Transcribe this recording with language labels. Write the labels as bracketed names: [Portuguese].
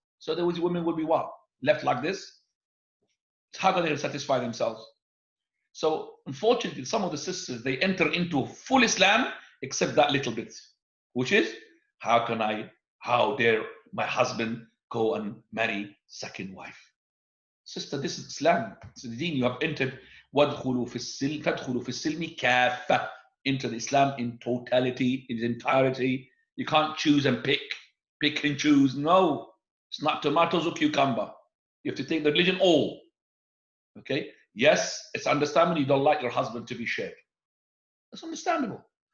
[English] So those women will be what? Left like this? How are they going to satisfy themselves? So unfortunately, some of the sisters, they enter into full Islam except that little bit, which is, how dare my husband go and marry second wife? Sister, this is Islam. It's the deen. You have entered [Arabic] وَادْخُلُوا فِي السِّلْمِ كَافَّةً. [English] Into the Islam in totality, in its entirety. You can't choose and pick and choose. No, it's not tomatoes or cucumber. You have to take the religion all. Okay? Yes, it's understandable you don't like your husband to be shared. That's understandable.